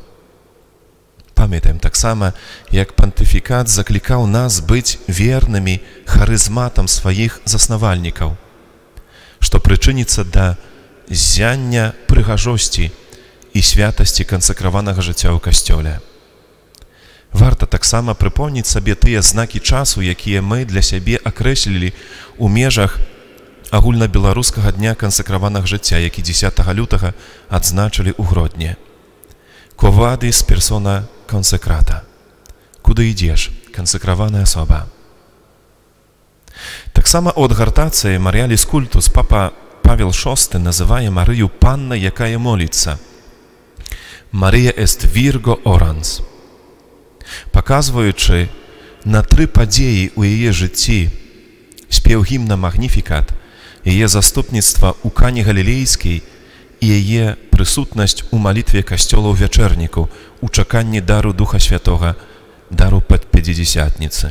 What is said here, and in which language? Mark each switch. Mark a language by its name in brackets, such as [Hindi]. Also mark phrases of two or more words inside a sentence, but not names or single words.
[Belarusian] Памятаем таксама, як пантыфікат заклікаў нас быць вернымі харызматам сваіх заснавальнікаў, што прычыніцца да ззяння прыгажосці і святасці кансакраванага жыцця ў Касцёле. Варта таксама прыпомніць сабе тыя знакі часу, якія мы для сябе акрэслілі ў межах агульнабеларускага дня кансакраванага жыцця, які 10 лютага адзначылі ў Гродні. [Latin] Quo vadis persona consecrata? [Belarusian] Куды ідзеш, кансакраваная асоба? Таксама у адгартацыі Маріаліс Культус папа Павел VI называе Марыю паннай, якая моліцца. [Latin] Марыя est Virgo orans. [Belarusian] Паказваючы на 3 падзеі ў яе жыцці, спеў гімна Магніфікат, яе заступніцтва ў Кані Галілейскай і яе прысутнасць у малітве Касцёла ў вячэрніку, у чаканні дару Духа Святога, дару Пятидесятніцы.